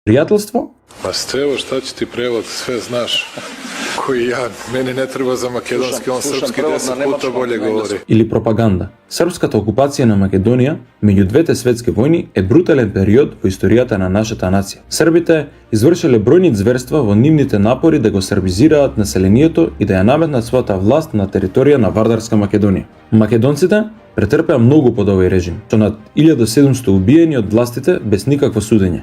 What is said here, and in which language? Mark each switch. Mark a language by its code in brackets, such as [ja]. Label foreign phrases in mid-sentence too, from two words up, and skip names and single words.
[mk] Пријателство? [sr] Ma Stevo, šta će ti prevod, sve znaš, koji ja, meni ne treba za makedonski, on srpski 10 puta bolje govori. [mk] Или пропаганда. Српската окупација на Македонија меѓу двете светски војни е брутален период во историјата на нашата нација. Србите извршиле бројни зверства во нивните напори да го сербизираат населението и да ја наметнат својата власт на територија на Вардарска Македонија. Македонците претрпеа многу под овој режим, со над 1700 убиени од властите без никакво судење.